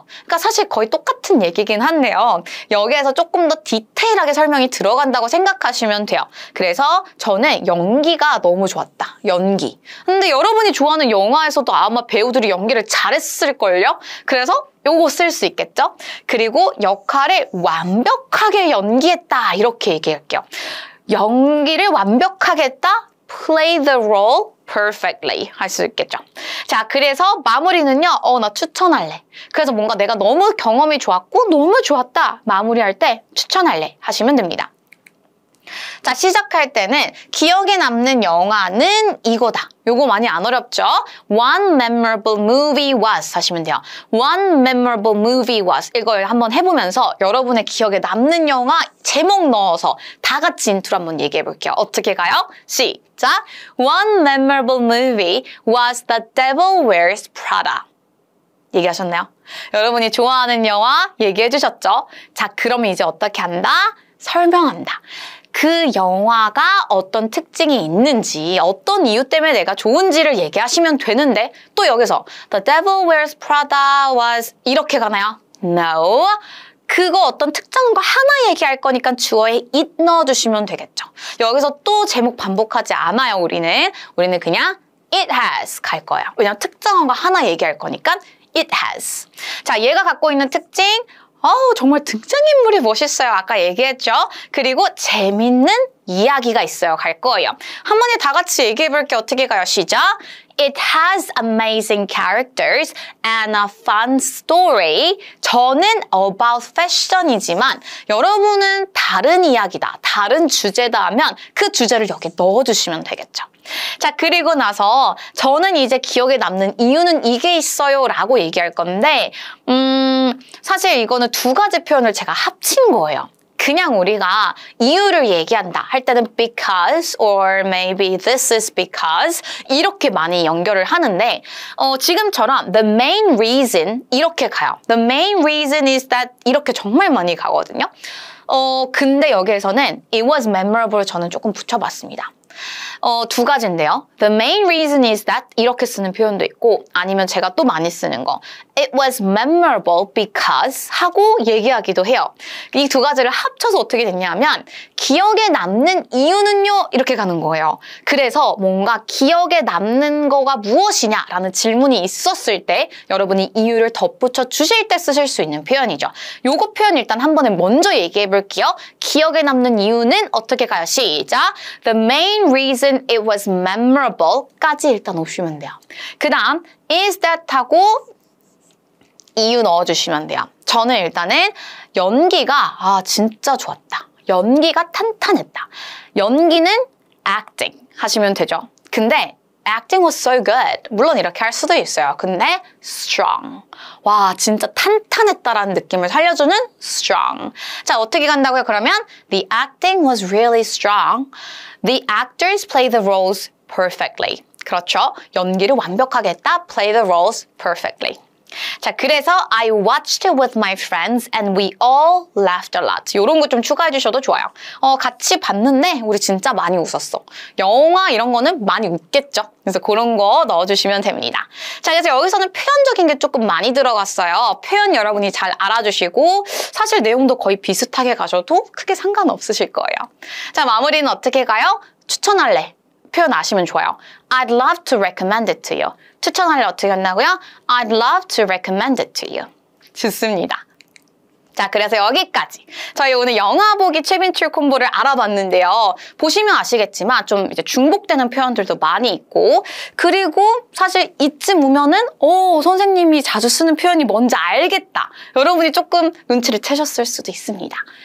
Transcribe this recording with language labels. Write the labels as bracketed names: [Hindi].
[Korean] 그러니까 사실 거의 똑같은 얘기긴 한데요. 여기에서 조금 더 디테일하게 설명이 들어간다고 생각하시면 돼요. 그래서 저는 연기가 너무 좋았다. 연기. 근데 여러분이 좋아하는 영화에서도 아마 배우들이 연기를 잘했을걸요? 그래서 요거 쓸 수 있겠죠? 그리고 역할을 완벽하게 연기했다. 이렇게 얘기할게요. 연기를 완벽하게 했다. [English] Play the role perfectly [Korean] 할 수 있겠죠. 자, 그래서 마무리는요. 나 추천할래. 그래서 뭔가 내가 너무 경험이 좋았고 너무 좋았다. 마무리할 때 추천할래 하시면 됩니다. 자, 시작할 때는 기억에 남는 영화는 이거다. 요거 많이 안 어렵죠? [English] One memorable movie was [Korean] 하시면 돼요. [English] One memorable movie was [Korean] 이걸 한번 해보면서 여러분의 기억에 남는 영화 제목 넣어서 다 같이 인트로 한번 얘기해 볼게요. 어떻게 가요? 시작! [English] One memorable movie was The Devil Wears Prada. [Korean] 얘기하셨나요? 여러분이 좋아하는 영화 얘기해 주셨죠? 자, 그러면 이제 어떻게 한다? 설명한다. 그 영화가 어떤 특징이 있는지 어떤 이유 때문에 내가 좋은지를 얘기하시면 되는데 또 여기서 The Devil Wears Prada was 이렇게 가나요? [English] No. [Korean] 그거 어떤 특정한 거 하나 얘기할 거니까 주어에 it 넣어주시면 되겠죠. 여기서 또 제목 반복하지 않아요, 우리는. 우리는 그냥 [English] it has [Korean] 갈 거예요. 왜냐면 특정한 거 하나 얘기할 거니까 [English] it has. [Korean] 자, 얘가 갖고 있는 특징 정말 등장인물이 멋있어요. 아까 얘기했죠? 그리고 재밌는 이야기가 있어요. 갈 거예요. 한 번에 다 같이 얘기해볼게요. 어떻게 가요? 시작! [English] It has amazing characters and a fun story. [Korean] 저는 [English] about fashion [Korean] 이지만 여러분은 다른 이야기다, 다른 주제다 하면 그 주제를 여기 넣어주시면 되겠죠. 자, 그리고 나서 저는 이제 기억에 남는 이유는 이게 있어요 라고 얘기할 건데 사실 이거는 두 가지 표현을 제가 합친 거예요. 그냥 우리가 이유를 얘기한다 할 때는 [English] because or maybe this is because [Korean] 이렇게 많이 연결을 하는데 지금처럼 [English] the main reason [Korean] 이렇게 가요. [English] The main reason is that [Korean] 이렇게 정말 많이 가거든요. 근데 여기에서는 [English] it was memorable [Korean] 저는 조금 붙여봤습니다. 두 가지인데요. [English] The main reason is that [Korean] 이렇게 쓰는 표현도 있고 아니면 제가 또 많이 쓰는 거 [English] It was memorable because [Korean] 하고 얘기하기도 해요. 이 두 가지를 합쳐서 어떻게 됐냐면 기억에 남는 이유는요 이렇게 가는 거예요. 그래서 뭔가 기억에 남는 거가 무엇이냐라는 질문이 있었을 때 여러분이 이유를 덧붙여 주실 때 쓰실 수 있는 표현이죠. 요거 표현 일단 한 번에 먼저 얘기해 볼게요. 기억에 남는 이유는 어떻게 가요? 시작! [English] The main reason it was memorable [Korean] 까지 일단 오시면 돼요. 그 다음 [English] is that [Korean] 하고 이유 넣어주시면 돼요. 저는 일단은 연기가 진짜 좋았다. 연기가 탄탄했다. 연기는 acting 하시면 되죠. [English] 근데 acting was so good. [Korean] 물론 이렇게 할 수도 있어요. 근데 strong. 와, 진짜 탄탄했다라는 느낌을 살려주는 strong. 자, 어떻게 간다고요? [English] 그러면 the acting was really strong. The actors play the roles perfectly. [Korean] 그렇죠. 연기를 완벽하게 했다. [English] Play the roles perfectly. [Korean] 자, 그래서 [English] I watched it with my friends and we all laughed a lot. [Korean] 이런 거 좀 추가해 주셔도 좋아요. 같이 봤는데 우리 진짜 많이 웃었어. 영화 이런 거는 많이 웃겠죠. 그래서 그런 거 넣어주시면 됩니다. 자, 그래서 여기서는 표현적인 게 조금 많이 들어갔어요. 표현 여러분이 잘 알아주시고 사실 내용도 거의 비슷하게 가셔도 크게 상관없으실 거예요. 자, 마무리는 어떻게 가요? 추천할래. 표현 아시면 좋아요. [English] I'd love to recommend it to you. [Korean] 추천할래 어떻게 한다고요? [English] I'd love to recommend it to you. [Korean] 좋습니다. 자, 그래서 여기까지 저희 오늘 영화 보기 최빈출 콤보를 알아봤는데요. 보시면 아시겠지만 좀 이제 중복되는 표현들도 많이 있고 그리고 사실 이쯤 오면은 선생님이 자주 쓰는 표현이 뭔지 알겠다. 여러분이 조금 눈치를 채셨을 수도 있습니다.